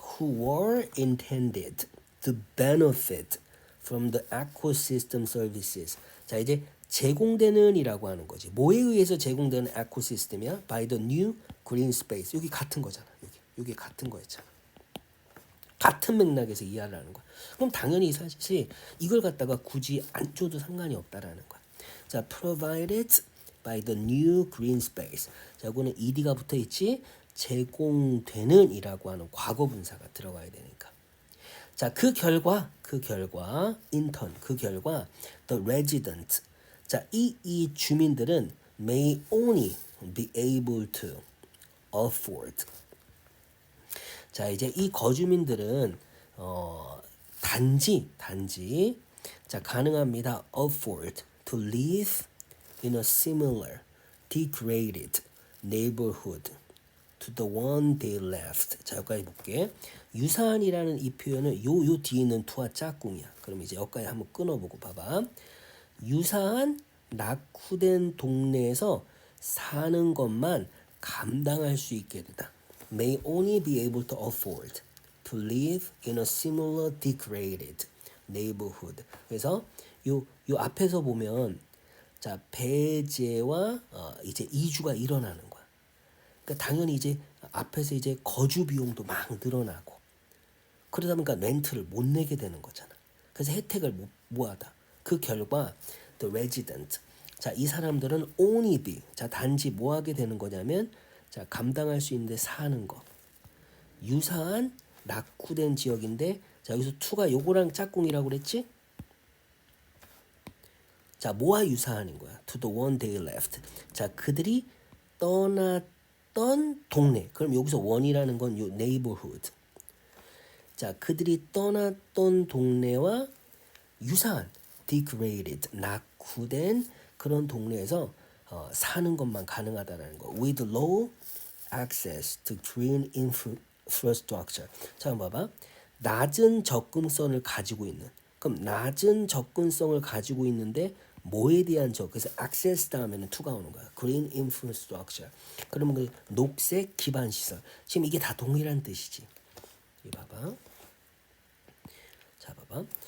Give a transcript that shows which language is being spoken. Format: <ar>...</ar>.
<en>Who were intended to benefit from the ecosystem services.</en> <ko>자 이제 제공되는이라고 하는 거지. 뭐에 의해서 제공되는 에코시스템이야?</ko> <en>By the new green space.</en> <ko>여기 같은 거잖아. 여기 같은 거였잖아. 같은 맥락에서 이해를 하는 거야. 그럼 당연히 사실 이걸 갖다가 굳이 안 줘도 상관이 없다라는 거야.</ko> <en>자, provided by the new green space.</en> <ko>자, 이거는 ed가 붙어 있지. 제공되는이라고 하는 과거 분사가 들어가야 되니까. 자, 그 결과</ko> <en>in turn</en> <ko>그 결과</ko> <en>the resident. 자,</en> <ko>이 주민들은</ko> <en>may only be able to afford.</en> <ko>자 이제 이 거주민들은 단지 자 가능합니다.</ko> <en>afford to live in a similar degraded neighborhood to the one they left.</en> <ko>자 여기까지 볼게. 유사한이라는 이 표현은 요 뒤에 있는 to와 짝꿍이야. 그럼 이제 여기까지 한번 끊어보고 봐봐. 유사한 낙후된 동네에서 사는 것만 감당할 수 있게 되다.</ko> <en>May only be able to afford to live in a similar degraded neighborhood.</en> <ko>그래서 요 앞에서 보면 자 배제와 이제 이주가 일어나는 거야. 그러니까 당연히 이제 앞에서 이제 거주 비용도 막 늘어나고 그러다 보니까 렌트를 못 내게 되는 거잖아. 그래서 혜택을 못 하다. 그 결과</ko> <en>the resident.</en> <ko>자, 이 사람들은</ko> <en>only be.</en> <ko>자, 단지 뭐 하게 되는 거냐면 자, 감당할 수 있는데 사는 거. 유사한 낙후된 지역인데 자, 여기서 to가 요거랑 짝꿍이라고 그랬지? 자, 뭐와 유사한인 거야?</ko> <en>To the one they left.</en> <ko>자, 그들이 떠났던 동네. 그럼 여기서 one이라는 건 요 neighborhood. 자, 그들이 떠났던 동네와 유사한 degraded, 낙후된 그런 동네에서 사는 것만 가능하다는 거.</ko> <en>With low access to green infrastructure.</en> <ko>자, 봐봐. 낮은 접근성을 가지고 있는. 그럼 낮은 접근성을 가지고 있는데 뭐에 대한 그래서 access 다음에는 to가 오는 거야.</ko> <en>green infrastructure.</en> <ko>그러면 그 녹색 기반 시설. 지금 이게 다 동일한 뜻이지. 이 봐봐. 자, 봐봐.</ko>